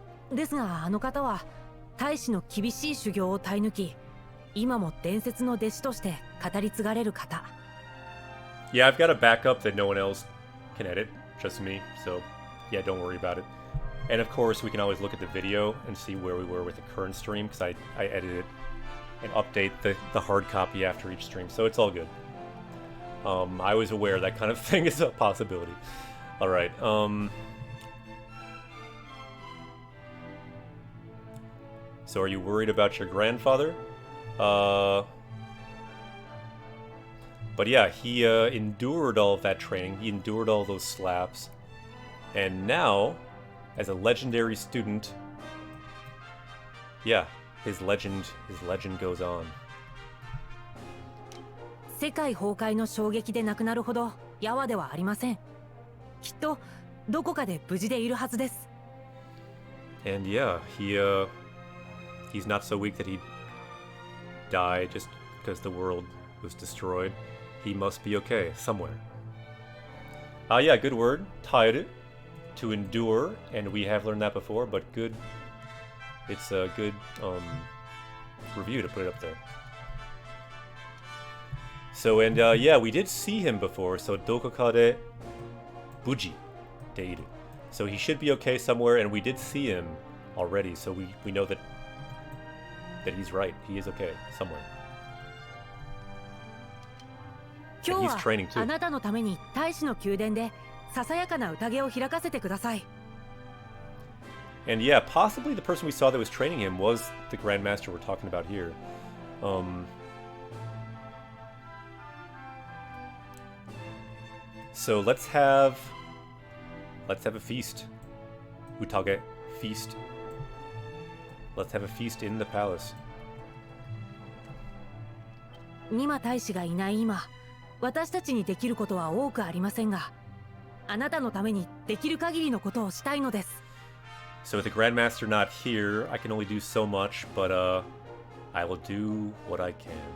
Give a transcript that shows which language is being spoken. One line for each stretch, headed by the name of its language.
Japanese: ですがあの方は大使の厳しい修行を耐え抜き、今も伝説の弟子として語り継がれる方。
English: Yeah, I've got a backup that no one else can edit, just me. So, yeah, don't worry about it. And of course, we can always look at the video and see where we were with the current stream, because I edit it and update the hard copy after each stream, so it's all good. I was aware that kind of thing is a possibility. All right. So are you worried about your grandfather? But yeah, he endured all of that training. He endured all those slaps. And now, as a legendary student, yeah, his legend goes on.
Japanese: 世界崩壊の衝撃で亡くなるほどやわではありません。きっとどこかで無事でいるはずです。
English: And yeah, he's not so weak that he'd die just because the world was destroyed. He must be okay somewhere. Yeah, good word. Taeru, to endure, and we have learned that before, but good. It's a good review to put it up there. So, and yeah, we did see him before, so
Japanese: dokoka de buji deiru.
English: So he should be okay somewhere, and we did see him already, so we know that he's right. He is okay somewhere.
Japanese: 今
English: And
Japanese: 日
English: he's
Japanese: は
English: training
Japanese: あ
English: too.
Japanese: なたのために大使の宮殿でささやかな宴を開かせてください。
English: And yeah, possibly the person we saw that was training him was the Grandmaster we're talking about here. So let's have a feast. Utage, feast. Let's have a feast in the palace.
Japanese: ニマ大使がいない今、私たちにできることは多くありませんが、あなたのためにできる限りのことをしたいのです。
English: So with the Grandmaster not here, I can only do so much, but I will do what I can.